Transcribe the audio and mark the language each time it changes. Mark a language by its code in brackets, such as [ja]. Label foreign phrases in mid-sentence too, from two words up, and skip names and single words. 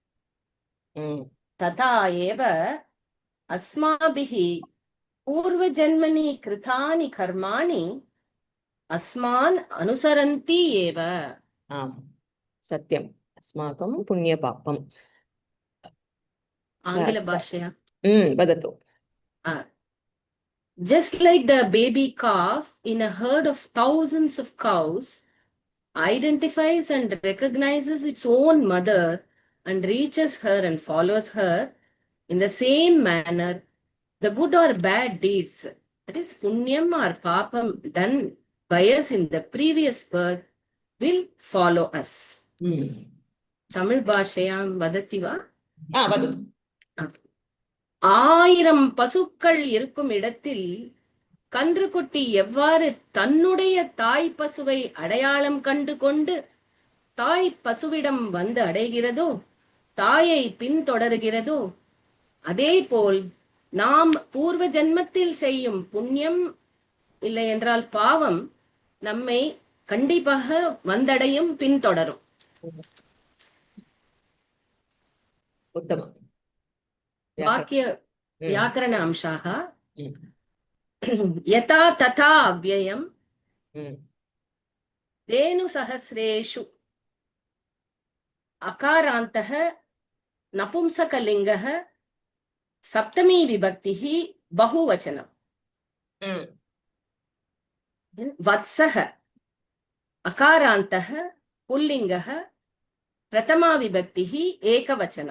[sa] तथा एव अस्माभिः पूर्वजन्मनि कृतानि कर्माणि अस्मान् अनुसरन्ति एव आम् सत्यम् अस्माकं पुण्यपापम् आङ्ग्लभाषया वदतु [en] Just like the baby calf in a herd of thousands of cows identifies and recognizes its own mother and reaches her and follows her, in the same manner, the good or bad deeds, that is punyam or papam done by us in the previous birth, will follow us. [sa] Tamil भाषायां वदति वा? वदतु [ta] ஆயிரம் பசுக்கள் இருக்கும் இடத்தில் கன்றுக்குட்டி எவ்வாறு தன்னுடைய தாய் பசுவை அடையாளம் கண்டு கொண்டு தாய் பசுவிடம் வந்து அடைகிறதோ தாயை பின்தொடர்கிறதோ அதேபோல் நாம் பூர்வ ஜன்மத்தில் செய்யும் புண்ணியம் இல்லை என்றால் பாவம் நம்மை கண்டிப்பாக வந்தடையும் பின்தொடரும் [sa] उत्तमम् वाक्य व्याकरण अंशाः यथा तथा अव्ययम् धेनुसहस्रेषु अकारान्तः नपुंसकलिङ्गः सप्तमी विभक्तिः बहुवचनम् वत्सः अकारान्तः पुल्लिङ्गः प्रथमा विभक्तिः एकवचनम्